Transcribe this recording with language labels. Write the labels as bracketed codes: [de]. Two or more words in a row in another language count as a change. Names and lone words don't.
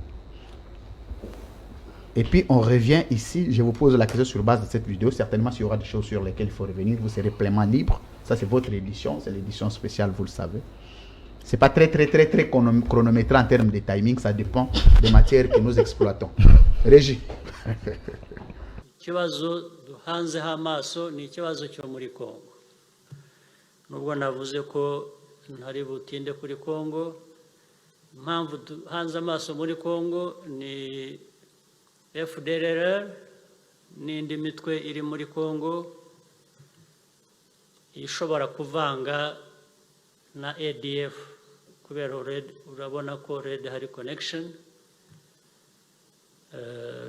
[fr] Et puis on revient ici. Je vous pose la question sur base de cette vidéo. Certainement, s'il y aura des choses sur lesquelles il faut revenir, vous serez pleinement libre. Ça, c'est votre édition. C'est l'édition spéciale, vous le savez. C'est pas très chronométré en termes de timing. Ça dépend des matières que nous exploitons. Régie. [rw] ikibazo duhanzeho amaso ni ikibazo cyo muri Congo. Nubwo navuze ko ntari butinde kuri Congo, impamvu duhanze amaso muri Congo ni FDLR n'indi mitwe iri muri Congo ishobora kuvanga na ADF kubera urabona ko Red hari connection.